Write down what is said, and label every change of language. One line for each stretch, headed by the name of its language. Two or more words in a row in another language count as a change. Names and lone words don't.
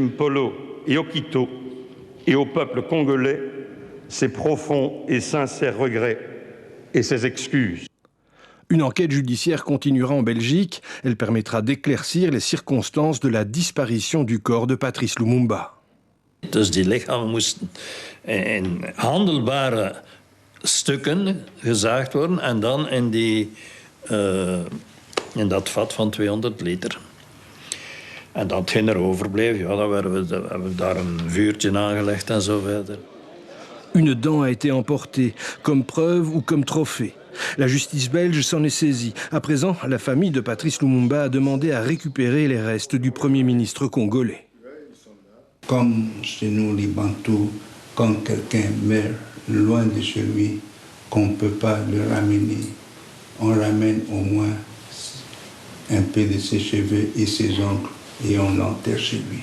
French: Mpolo et Okito et au peuple congolais ses profonds et sincères regrets et ses excuses. Une enquête judiciaire continuera en Belgique. Elle permettra d'éclaircir les circonstances de la disparition du corps de Patrice Lumumba.
Dutch: Dus die lichamen moesten in handelbare stukken gezaagd worden en dan in dat vat van 200 liter. En datgene er overbleef, ja, dan hebben we daar een vuurtje aangelegd en zo verder.
French: Une dent a été emportée, comme preuve ou comme trophée. La justice belge s'en est saisie. À présent, la famille de Patrice Lumumba a demandé à récupérer les restes du Premier ministre congolais. Comme chez nous, les Bantous, quand quelqu'un meurt loin de chez lui, qu'on ne peut pas le ramener, on ramène au moins un peu de ses cheveux et ses ongles et on l'enterre chez lui.